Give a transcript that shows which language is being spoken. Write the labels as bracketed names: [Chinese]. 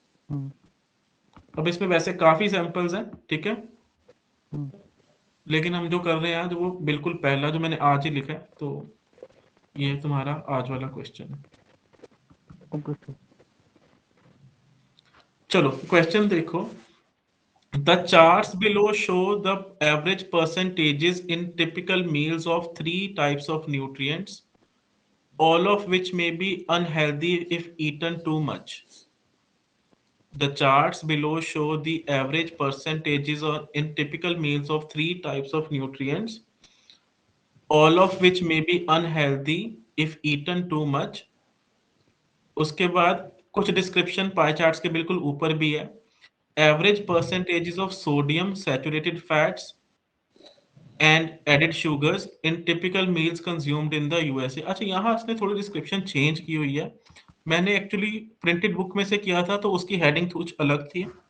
[Hindi] हम्म अब इसमें वैसे काफी सैंपल्स हैं, ठीक है, हम्म, लेकिन हम जो कर रहे हैं आज वो बिल्कुल पहला जो मैंने आज ही लिखा है, तो ये तुम्हारा आज वाला क्वेश्चन है। Okay sir. चलो क्वेश्चन देखो। [English] The charts below show the average percentages in typical meals of three types of nutrients, all of which may be unhealthy if eaten too much. The charts below show the average percentages in typical meals of three types of nutrients, all of which may be unhealthy if eaten too much. [Hindi] उसके बाद कुछ description pie charts के बिल्कुल ऊपर भी है। [English] Average percentages of sodium, saturated fats and added sugars in typical meals consumed in the USA. [Hindi] अच्छा, यहाँ इसने थोड़ी डिस्क्रिप्शन चेंज की हुई है। मैंने एक्चुअली प्रिंटेड बुक में से किया था, तो उसकी हेडिंग कुछ अलग थी।